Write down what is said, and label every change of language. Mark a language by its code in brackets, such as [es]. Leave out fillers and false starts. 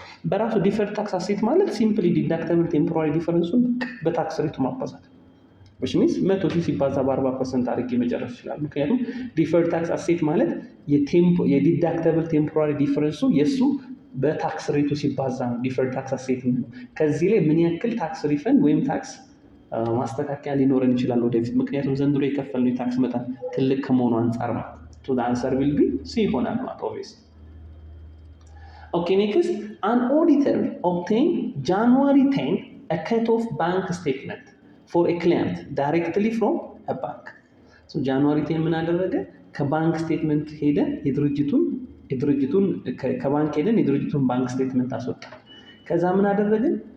[am] በራሱ ዲፈርድ ታክስ አሴት ማለት ሲምፕሊ ዲዳክተብል ቴምፖራሪ ዲፈረንሱን በታክስ ሬቱ ማባዛት [en] which means [am] 100 ሺህ ሲባዛ በ40% አድርጌ መጨረስ ይችላል። ምክንያቱም ዲፈርድ ታክስ አሴት ማለት የዲዳክተብል ቴምፖራሪ ዲፈረንሱ የሱ በታክስ ሬቱ ሲባዛ ነው ዲፈርድ ታክስ አሴት ነው። ከዚህ ላይ ምን ያክል ታክስ ሪፈንድ ወይም ታክስ ማስተካከያ ሊኖረን ይችላል ወደፊት፣ ምክንያቱም ዘንድሮ የከፈልነው የታክስ መጠን ትልቅ ከመሆኑ አንጻር ነው። [en] So the answer will be C [am] ይሆናል ማለት obviously. [en] Okay, next, an auditor obtained January 10 a cut-off bank statement for a client directly from a bank. So January 10 [am] ምን አደረገ? ከባንክ ስቴትመንት ሄደን የድርጅቱን ከባንክ ሄደን የድርጅቱን ባንክ ስቴትመንት አስወጣ። ከዛ ምን አደረግን?